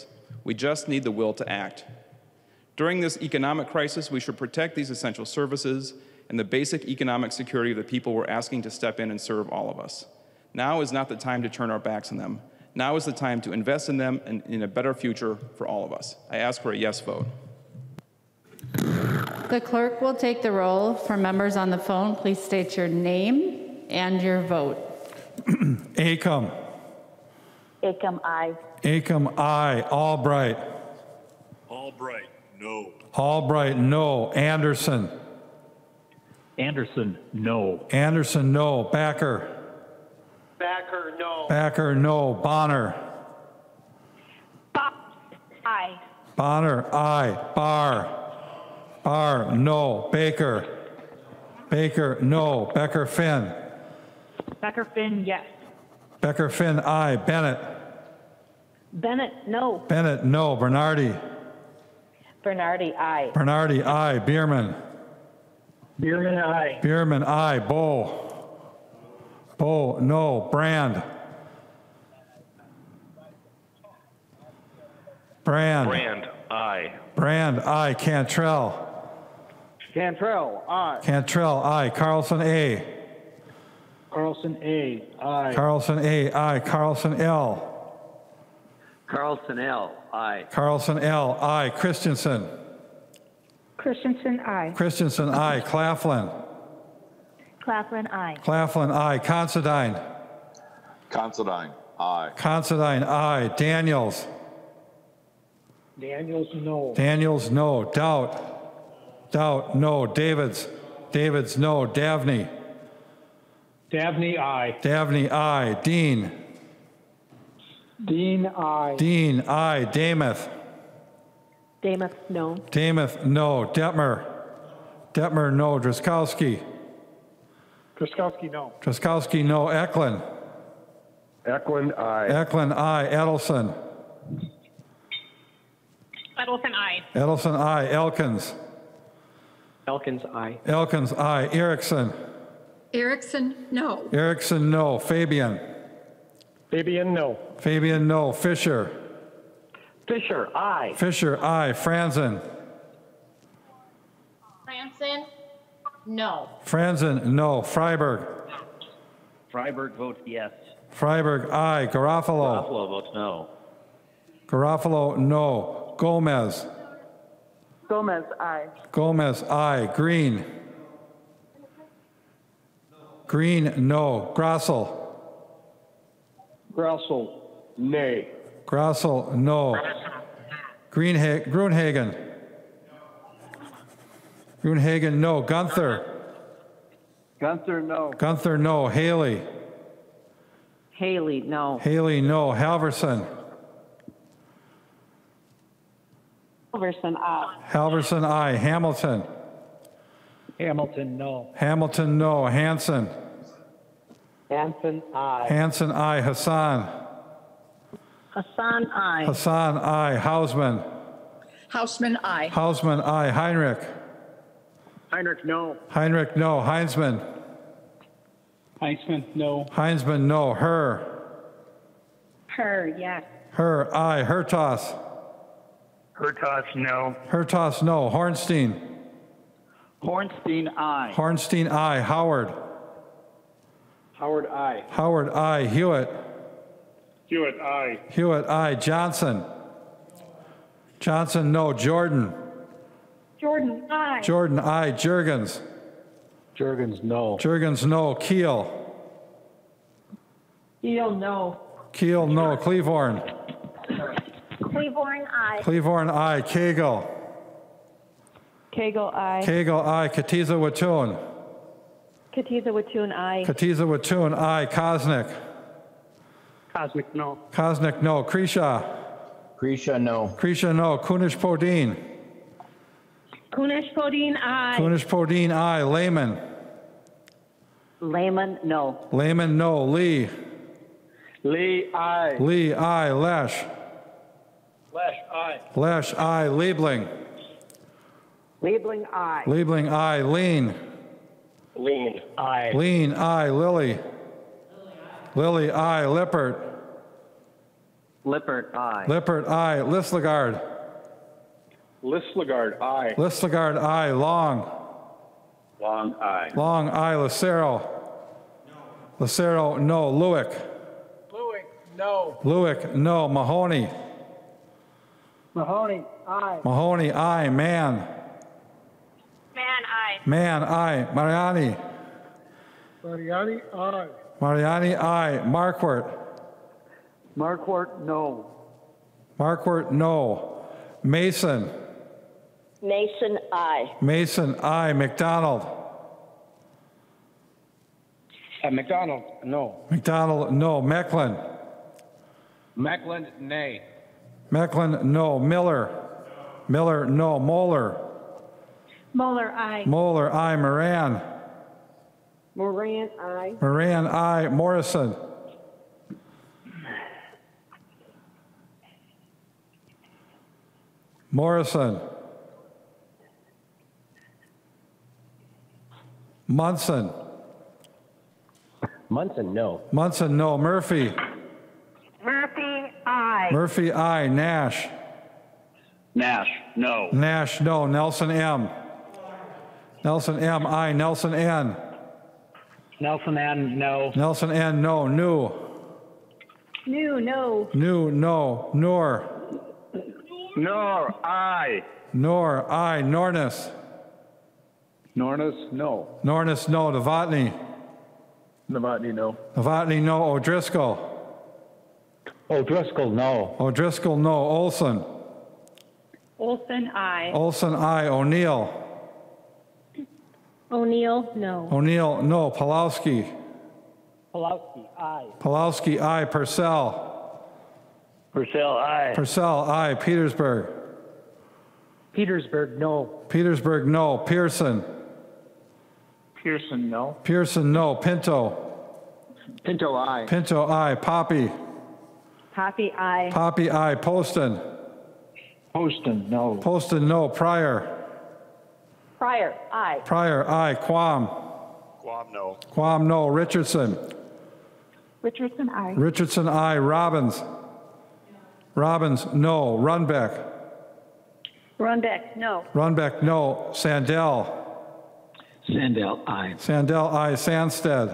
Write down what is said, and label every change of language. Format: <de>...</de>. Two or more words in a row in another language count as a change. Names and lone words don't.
<en>We just need the will to act. During this economic crisis, we should protect these essential services and the basic economic security of the people we're asking to step in and serve all of us. Now is not the time to turn our backs on them. Now is the time to invest in them and in a better future for all of us. I ask for a yes vote. The clerk will take the roll. For members on the phone, please state your name and your vote. Acom. Acom, aye. Acom, aye. Albright. Albright, no. Albright, no. Anderson. Anderson, no. Anderson, no. Backer. Backer, no. Backer, no. Bonner. Aye. Bonner, aye. Barr. Barr, no. Baker. Baker, no. Becker Finn. Becker Finn, yes. Becker Finn, aye. Bennett. Bennett, no. Bennett, no. Bernardi. Bernardi, aye. Bernardi, aye. Bierman. Bierman, aye. Bierman, aye. Bow. Bow, no. Brand. Brand. Brand, aye. Brand, aye. Cantrell. Cantrell, aye. Cantrell, aye. Carlson, A. Carlson, A, aye. Carlson, A, aye. Carlson, L. Carlson, L, aye. Carlson, L, aye. Christensen. Christensen, aye. Christensen, aye. Claflin. Claflin, aye. Claflin, aye. Considine. Considine, aye. Considine, aye. Daniels. Daniels, no. Daniels, no. Doubt. Doubt, no. Davids. Davids, no. Davney. Dabney, aye. Davney, aye. Dean. Dean, aye. Dean, aye. Damath. Damath, no. Damath, no. Detmer. Detmer, no. Driscowski. Truskowski, no. Truskowski, no. Eklund. Eklund, aye. Eklund, aye. Edelson. Edelson, aye. Edelson, aye. Elkins. Elkins, aye. Elkins, aye. Erickson. Erickson, no. Erickson, no. Fabian. Fabian, no. Fabian, no. Fisher. Fisher, aye. Fisher, aye. Franzen. Franson, no. Franzen, no. Freiberg. Freiberg votes yes. Freiberg, aye. Garofalo. Garofalo votes no. Garofalo, no. Gomez. Gomez, aye. Gomez, aye. Green. Green, no. Grossel. Grossel, nay. Grossel, no. Gruenhagen. Gruenhagen, no. Gunther. Gunther, no. Gunther, no. Haley. Haley, no. Haley, no. Halverson. Halverson, aye. Halverson, aye. Hamilton. Hamilton, no. Hamilton, no. Hanson. Hanson, aye. Hanson, aye. Hassan. Hassan, aye. Hassan, aye. Hausman. Hausman, aye. Hausman, aye. Heinrich. Heinrich, no. Heinrich, no. Heinzman. Heinzman, no. Heinzman, no. Herr. Her, yes. Herr, aye. Hertas. Hertas, no. Hertas, no. Hornstein. Hornstein, aye. Hornstein, aye. Howard. Howard, aye. Howard, aye. Hewitt. Hewitt, aye. Hewitt, aye. Johnson. Johnson, no. Jordan. Jordan, aye. Jordan, aye. Jurgens. Jurgens, no. Jurgens, no. Keel. Keel, no. Keel, no. Cleavorn. Cleavorn, aye. Cleavorn, aye. Cagle. Cagle, aye. Cagle, aye. Katiza Wattoon. Katiza Wattoon, aye. Katiza Wattoon, aye. Kosnick. Cosmic, no. Kosnick, no. Kresha. Krisha, no. Kresha, no. Kunish Podine. Kunish Podine, aye. Kunish Podine, aye. Lehman. Lehman, no. Lehman, no. Lee. Lee, aye. Lee, aye. Lesh. Lesh, aye. Lesh, aye. Liebling. Liebling, aye. Liebling, aye. Lean. Lean, aye. Lean, aye. Lillie. Lillie, aye. Lippert. Lippert, aye. Lippert, aye. Lislegard. Lislegard, aye. Lislegard, aye. Long. Long, aye. Long, aye. Lucero. Lucero, no. Lewick. Lewick, no. Lewick, no. Mahoney. Mahoney, aye. Mahoney, aye. Mann. Man, aye. Mann, aye. Mariani. Mariani, aye. Mariani, aye. Marquardt. Marquardt, no. Marquardt, no. Mason. Mason, aye. Mason, aye. McDonald. McDonald, no. McDonald, no. Mecklin. Macklin, nay. Mecklin, no. Miller. Miller, no. Moeller. Moeller, aye. Moeller, aye. Moran. Moran, aye. Moran, aye. Morrison. Morrison. Munson. Munson, no. Munson, no. Murphy. Murphy, aye. Murphy, aye. Nash. Nash, no. Nash, no. Nelson M. Nelson M, aye. Nelson N. Nelson N, no. Nelson N, no. New. New, no. New, no. Noor. Nor, aye. Noor, aye. Nornis. Nornis, no. Nornis, no. Novotny. Novotny, no. Novotny, no. O'Driscoll. O'Driscoll, no. O'Driscoll, no. Olson. Olson, aye. Olson, aye. O'Neill. O'Neill, no. O'Neill, no. Pulowski. Pulowski, aye. Pulowski, aye. Purcell. Purcell, aye. Purcell, aye. Petersburg. Petersburg, no. Petersburg, no. Pearson. Pearson, no. Pearson, no. Pinto. Pinto, aye. Pinto, aye. Poppy. Poppy, aye. Poppy, aye. Poston. Poston, no. Poston, no. Pryor. Pryor, aye. Pryor, aye. Quam. Guam, no. Quam, no. Richardson. Richardson, I. Richardson, I. Robbins. Robbins, no. Runbeck. Runbeck, no. Runbeck, no. Sandell. Sandell, I. Sandell, I. Sandsted.</en>